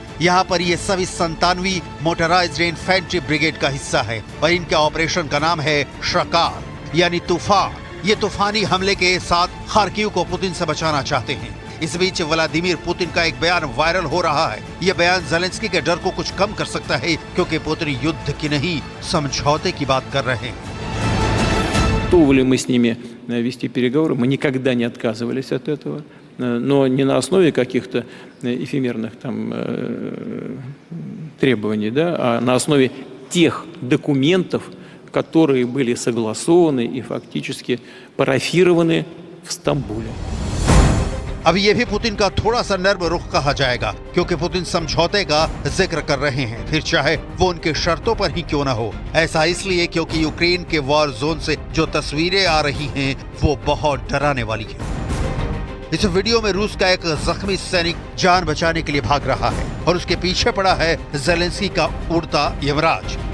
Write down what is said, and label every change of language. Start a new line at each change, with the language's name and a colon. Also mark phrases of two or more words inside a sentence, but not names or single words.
Hindi: यहाँ पर ये सभी 97वीं
English: motorized infantry brigade
Hindi: का हिस्सा है और इनके ऑपरेशन का नाम है शकार यानी तूफान। ये तूफानी हमले के साथ खार्किव को पुतिन से बचाना चाहते हैं। इस बीच व्लादिमीर पुतिन का एक बयान वायरल हो रहा है। यह बयान ज़ेलेंस्की के डर को कुछ कम कर सकता है, क्योंकि पुतिन युद्ध की नहीं समझौते की बात कर रहे हैं।
Russian: Готовы ли мы с ними вести переговоры? Мы никогда не отказывались от этого, но не на основе каких-то эфемерных там требований, да, а на основе тех документов, которые были согласованы и фактически парафированы в Стамбуле.
Hindi: अब ये भी पुतिन का थोड़ा सा नर्म रुख कहा जाएगा, क्योंकि पुतिन समझौते का जिक्र कर रहे हैं, फिर चाहे वो उनकी शर्तों पर ही क्यों ना हो। ऐसा इसलिए क्योंकि यूक्रेन के
English: war zone
Hindi: से जो तस्वीरें आ रही हैं वो बहुत डराने वाली है। इस वीडियो में रूस का एक जख्मी सैनिक जान बचाने के लिए भाग रहा है और उसके पीछे पड़ा है ज़ेलेंस्की का उड़ता यमराज।